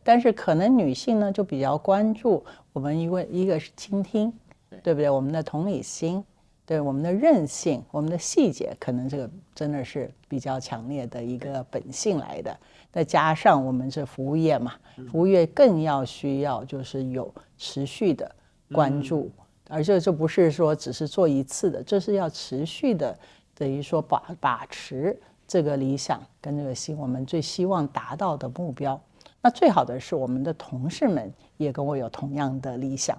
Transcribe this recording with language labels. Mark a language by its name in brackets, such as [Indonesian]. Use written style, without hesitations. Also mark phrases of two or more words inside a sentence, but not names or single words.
[Chinese] 但是可能女性呢就比較關注我們一個是傾聽，對不对？我們的同理心。對我們的韌性，我們的細節，可能這個真的是比較強烈的一個本性來的。再加上我們是服務業嘛，服務業更要需要就是有持續的關注，而這不是說只是做一次的，這是要持續的，等於說把持這個理想跟這個我們最希望達到的目標。那最好的是我們的同事們也跟我有同樣的理想。